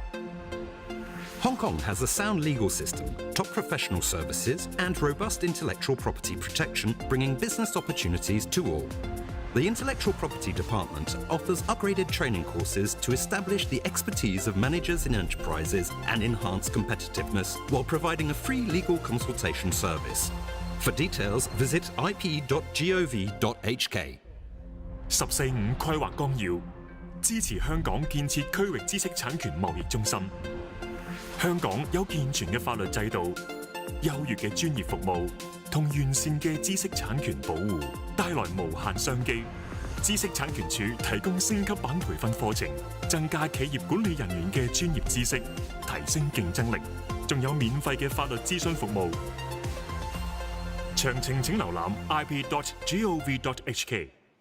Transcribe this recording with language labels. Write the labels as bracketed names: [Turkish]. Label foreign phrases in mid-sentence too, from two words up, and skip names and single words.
[English] Hong Kong has a sound legal system, top professional services, and robust intellectual property protection, bringing business opportunities to all. The Intellectual Property Department offers upgraded training courses to establish the expertise of managers in enterprises and enhance competitiveness, while providing a free legal consultation service. For details, visit ip.gov.hk. [Cantonese] 十四五規劃綱要支持香港建設區域知識產權貿易中心。香港有健全嘅法律制度、優越嘅專業服務同完善嘅知識產權保護，帶來無限商機。知識產權署提供升級版培訓課程，增加企業管理人員嘅專業知識，提升競爭力，仲有免費嘅法律諮詢服務。詳情請瀏覽 ip.gov.hk。